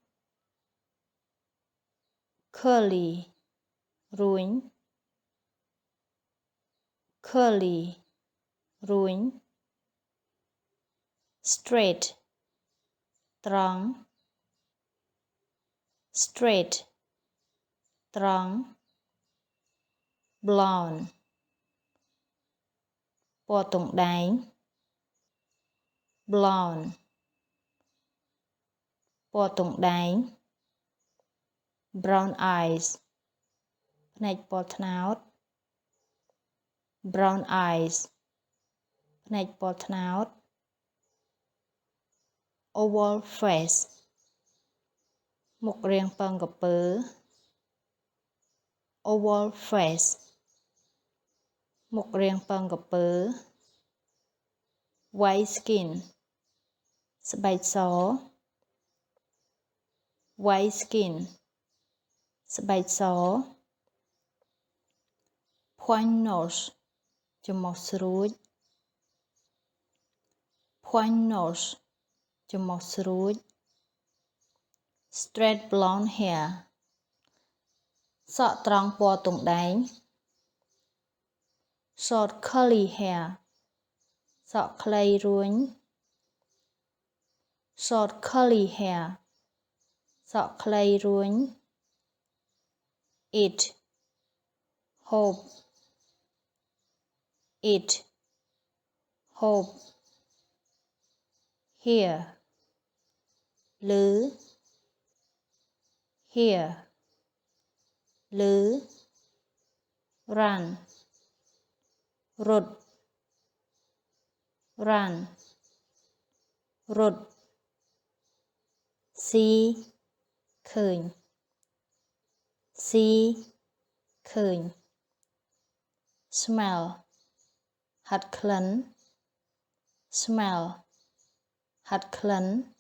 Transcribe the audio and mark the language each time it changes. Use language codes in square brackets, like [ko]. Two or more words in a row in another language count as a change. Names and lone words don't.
[en] curly រួញ curly រួញ straight ត្រង់ straight ត្រង់ blonde [km] ពណ៌ទង់ដែង [en] blonde [km] ពណ៌ទង់ដែង [en] brown eyes [km] ភ្នែកពណ៌ត្នោត [en] brown eyes [km] ភ្នែកពណ៌ត្នោត [en] oval face [km] មុខរាងប៉ឹងក្រពើ [en] oval face [km] មុខរាងប៉ឹងក្រពើ [en] white skin [km] ស្បែកស [en] white skin [km] ស្បែកស [en] point nose [km] ច្រមុះស្រួច [en] point nose [km] ច្រមុះស្រួច [en] straight blonde hair [km] សក់ត្រង់ពណ៌ទង់ដែង [en] short curly hair [km] សក់ខ្លីរួញ [en] short curly hair [km] សក់ខ្លីរួញ [en] it hope it hope here លើ here លើ run រត់ run រត់ see ឃើញ see ឃើញ smell [km] ហិតក្លិន [en] smell [km] ហិតក្លិន